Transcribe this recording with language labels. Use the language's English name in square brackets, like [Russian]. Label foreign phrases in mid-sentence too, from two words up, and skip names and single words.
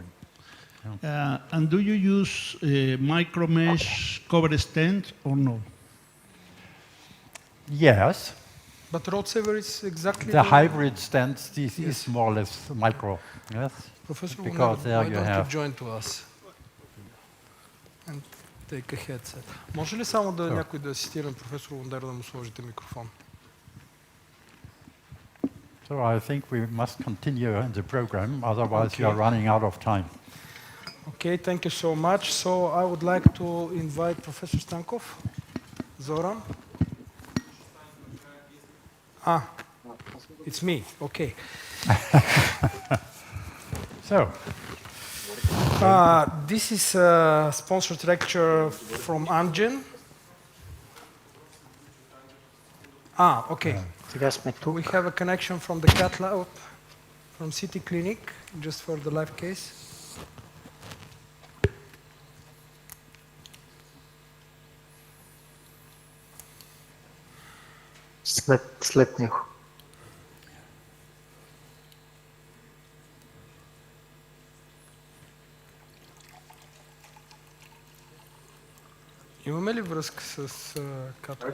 [English] And do you use micromesh cover stent or no? Yes. But road saver is exactly the hybrid stents. This is more or less micro. Yes. Professor, because there why you don't have. you join to us and take a headset? [Bulgarian] Може ли само да някой да асистира професор Вондеро да му сложите микрофон? [English] So I think we must continue in the program, otherwise we are running out of time. Okay, thank you so much. So I would like to invite Professor Stankov, Zoran. It's me. Okay. So, this is a sponsored lecture from Amgen. Okay. We have a connection from the cath lab, from City Clinic, just for the live case. [Bulgarian] След него. Имаме ли връзка с Катлан?